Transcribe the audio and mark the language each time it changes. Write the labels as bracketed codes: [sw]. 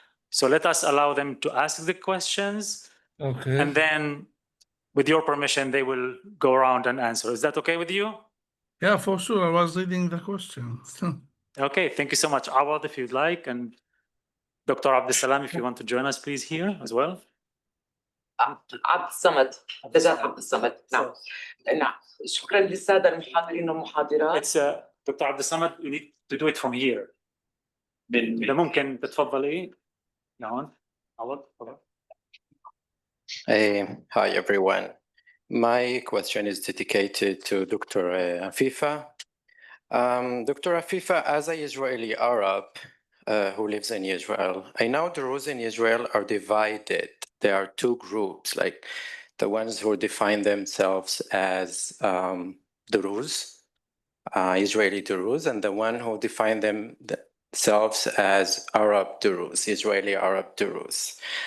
[en] So let us allow them to ask the questions. Okay. And then, with your permission, they will go around and answer. Is that okay with you? Yeah, for sure. I was reading the question. Okay, thank you so much, Awad, if you'd like. And Dr. Abdessalam, if you want to join us, please, here as well. [ar] عبد الصمد جزاك عبد الصمد نعم نعم شكرا للساده المحاضرين والمحاضرات. [en] It's Dr. Abdessamad, you need to do it from here. [ar] إذا ممكن تتفضلي نعم عوض تفضل. [en] Hi everyone. My question is dedicated to Dr. Afifa. Dr. Afifa, as an Israeli Arab who lives in Israel, I know the Druze in Israel are divided. There are two groups, like the ones who define themselves as Druze, Israeli Druze, and the one who define themselves as Arab Druze, Israeli Arab Druze.